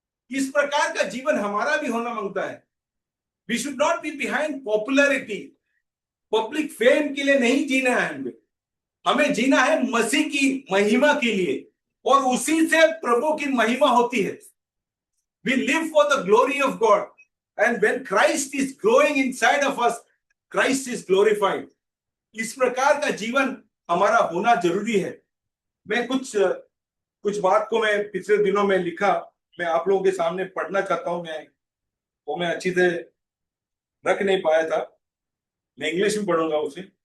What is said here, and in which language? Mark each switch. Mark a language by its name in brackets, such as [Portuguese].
[Hindi] इस प्रकार का जीवन हमारा भी होना मांगता है। [English] we should not be behind popularity, public fame [Hindi] के लिए नहीं जीना है हमें जीना है मसीह की महिमा के लिए, और उसी से प्रभु की महिमा होती है। [English] We live for the glory of God, and when Christ is growing inside of us, Christ is glorified. [Hindi] इस प्रकार का जीवन हमारा होना जरूरी है। मैं कुछ बात को मैं पिछले दिनों में लिखा, मैं आप लोगों के सामने पढ़ना चाहता हूं। मैं अच्छी से रख नहीं पाया था, मैं इंग्लिश में पढ़ूंगा उसे।